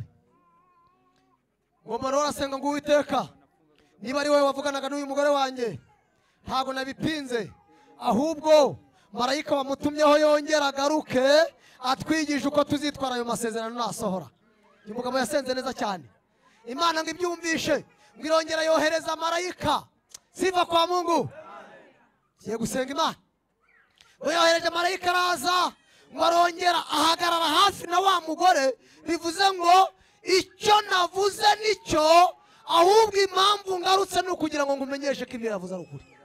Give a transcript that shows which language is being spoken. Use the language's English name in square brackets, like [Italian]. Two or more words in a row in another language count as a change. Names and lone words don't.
[Kinyarwanda] Ngo Manowa arasenga ngo Uwiteka, niba ari wowe wavuganaga n'uyu mugore wanjye, ntago nabipinze, ahubwo marayika wamutumyeho yongera agaruke atwigisha uko tuzitwara ayo masezerano nasohora. Uyu mugabo yasenze neza cyane. Imana ngo ibyumvishe, ngo irongera yohereza marayika. [Swahili] Sifa kwa Mungu. [Kinyarwanda] Kiye gusenga Imana, ngo yohereje marayika araza, ngo arongera ahagarara hafi na wa mugore. Bivuze ngo icyo navuze nicyo, ahubwo impamvu ngarutse no kugira ngo ngumenyeshe ko ibyo yavuze ari ukuri.